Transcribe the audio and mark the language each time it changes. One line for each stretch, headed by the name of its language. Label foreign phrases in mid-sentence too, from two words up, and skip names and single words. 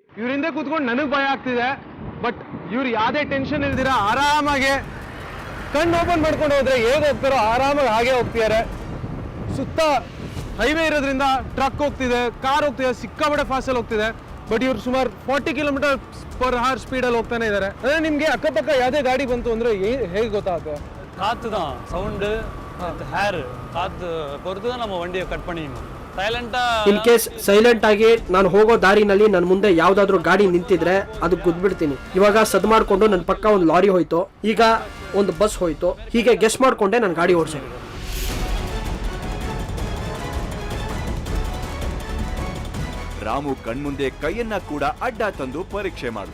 Kannada: ಇವ್ರ ಹಿಂದೆ ಕೂತ್ಕೊಂಡು ನನಗ್ ಭಯ ಆಗ್ತಿದೆ, ಬಟ್ ಇವ್ರು ಯಾವ್ದೇ ಟೆನ್ಷನ್ ಇಲ್ದಿರ ಆರಾಮಾಗಿ ಕಣ್ಣು ಓಪನ್ ಮಾಡ್ಕೊಂಡು ಹೋದ್ರೆ ಹೇಗೆ ಹೋಗ್ತಾರೋ ಆರಾಮಾಗಿ ಹಾಗೆ ಹೋಗ್ತಿದ್ದಾರೆ. ಸುತ್ತ ಹೈವೇ ಇರೋದ್ರಿಂದ ಟ್ರಕ್ ಹೋಗ್ತಿದೆ, ಕಾರ್ ಹೋಗ್ತಿದೆ, ಸಿಕ್ಕಾಪಟ್ಟೆ ಫಾಸ್ಟ್ ಅಲ್ಲಿ ಹೋಗ್ತಿದೆ. ಬಟ್ ಇವ್ರು ಸುಮಾರು 40 km/h ಸ್ಪೀಡಲ್ಲಿ ಹೋಗ್ತಾನೆ ಇದ್ದಾರೆ. ಅಂದ್ರೆ ನಿಮ್ಗೆ ಅಕ್ಕಪಕ್ಕ ಯಾವ್ದೇ ಗಾಡಿ ಬಂತು ಅಂದ್ರೆ ಹೇಗೆ ಗೊತ್ತಾಗುತ್ತೆ?
Tamil: காற்று தான் சவுண்டு, ஹேர் காற்று பொறுத்து தான் நம்ம வண்டியை கட் பண்ணிக்கணும்.
English: in case
Kannada: ಸೈಲೆಂಟ್ ಆಗಿ ನಾನು ಹೋಗೋ ದಾರಿನಲ್ಲಿ ನನ್ನ ಮುಂದೆ ಯಾವ್ದಾದ್ರು ಗಾಡಿ ನಿಂತಿದ್ರೆ ಅದು ಗುದ್ಬಿಡ್ತೀನಿ. ಇವಾಗ ಸದ್ ಮಾಡ್ಕೊಂಡು ನನ್ನ ಪಕ್ಕ ಒಂದು ಲಾರಿ ಹೋಯ್ತು, ಈಗ ಒಂದು ಬಸ್ ಹೋಯ್ತು. ಹೀಗೆ ಗೆಸ್ ಮಾಡ್ಕೊಂಡೆ ನಾನು ಗಾಡಿ ಓಡಿಸೋದು. ರಾಮು ಕಣ್ಮುಂದೆ ಕೈಯನ್ನ ಕೂಡ ಅಡ್ಡ ತಂದು ಪರೀಕ್ಷೆ ಮಾಡ್ದ.